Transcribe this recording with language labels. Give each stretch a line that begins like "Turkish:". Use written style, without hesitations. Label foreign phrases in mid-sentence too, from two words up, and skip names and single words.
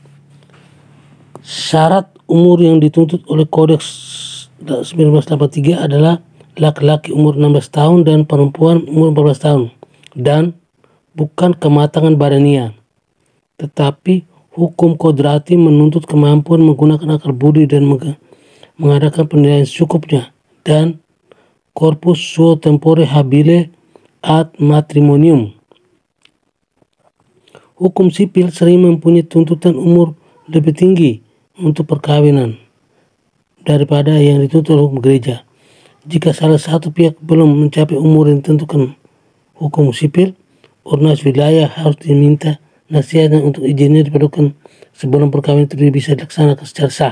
Indonesian: Syarat umur yang dituntut oleh Kodeks 1983 adalah laki-laki umur 16 tahun dan perempuan umur 14 tahun, dan bukan kematangan badania, tetapi hukum kodrati menuntut kemampuan menggunakan akal budi dan mengadakan penilaian secukupnya, dan
Latin: corpus suo tempore habile ad matrimonium.
Indonesian: Hukum sipil sering mempunyai tuntutan umur lebih tinggi untuk perkawinan daripada yang dituntut oleh hukum gereja. Jika salah satu pihak belum mencapai umur yang ditentukan hukum sipil, ormas wilayah harus diminta nasihatnya untuk izinnya diperlukan sebelum perkawinan itu bisa dilaksanakan secara sah.